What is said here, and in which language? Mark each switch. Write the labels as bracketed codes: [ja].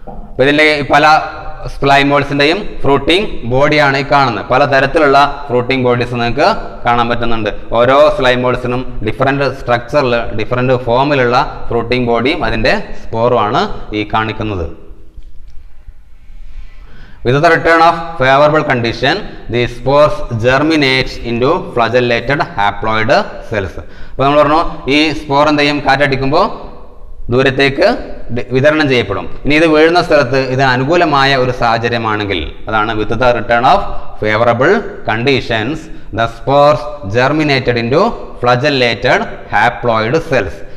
[ml] അപ്പോൾ ഇതിൻ്റെ പല സ്ലൈമോൾസിൻ്റെയും ഫ്രൂട്ടിംഗ് ബോഡിയാണ് ഈ കാണുന്നത്. പല തരത്തിലുള്ള ഫ്രൂട്ടിംഗ് ബോഡീസ് നിങ്ങൾക്ക് കാണാൻ പറ്റുന്നുണ്ട്. ഓരോ സ്ലൈമോൾസിനും ഡിഫറെൻറ്റ് സ്ട്രക്ചറിൽ ഡിഫറെൻറ്റ് ഫോമിലുള്ള ഫ്രൂട്ടിംഗ് ബോഡിയും അതിൻ്റെ സ്പോറുമാണ് ഈ കാണിക്കുന്നത്. [en] With the return of favorable condition, the spores germinate into flagellated haploid cells. [ml] അപ്പോൾ നമ്മൾ പറഞ്ഞു ഈ സ്പോർ എന്ത് ചെയ്യും, കാറ്റടിക്കുമ്പോൾ ദൂരത്തേക്ക് വിതരണം ചെയ്യപ്പെടും. ഇനി ഇത് വീഴുന്ന സ്ഥലത്ത് ഇത് അനുകൂലമായ ഒരു സാഹചര്യമാണെങ്കിൽ, അതാണ് [en] With the return of favourable conditions the spores germinated into flagellated haploid cells.